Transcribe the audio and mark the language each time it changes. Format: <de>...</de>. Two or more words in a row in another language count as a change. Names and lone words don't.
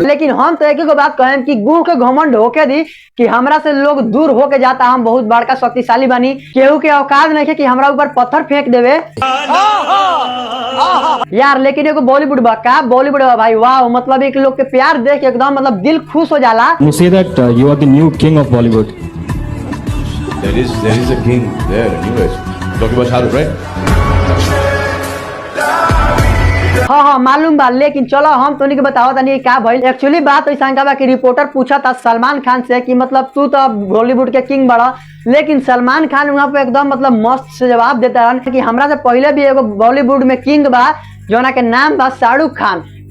<bho>लेकिन हम तो एक ही बात कहें कि गुह के घमंड होके दी कि हमरा से लोग दूर होके जाता, हम बहुत बड़का शक्तिशाली बनी, केहू के औकात नहीं है कि हमरा ऊपर पत्थर फेंक देवे यार। लेकिन एगो बॉलीवुड बा का बॉलीवुड बा भाई, वाह मतलब एक लोग के प्यार देख के एकदम मतलब दिल खुश हो जाला।</bho> <en>You say that you are the new king of Bollywood. There is a king there anyways. Talking about Shahrukh, right?</en> <bho>हाँ मालूम बा, लेकिन चलो हम तो नहीं बताओ तनी का भइल। एक्चुअली बात ऐसा बा कि रिपोर्टर पूछा था सलमान खान से कि मतलब तू तो बॉलीवुड के किंग बड़ा, लेकिन सलमान खान वहाँ पे एकदम मतलब मस्त से जवाब देता रहन कि हमरा से पहले भी एगो बॉलीवुड में किंग बा जोना के नाम बा शाहरुख खान।</bho>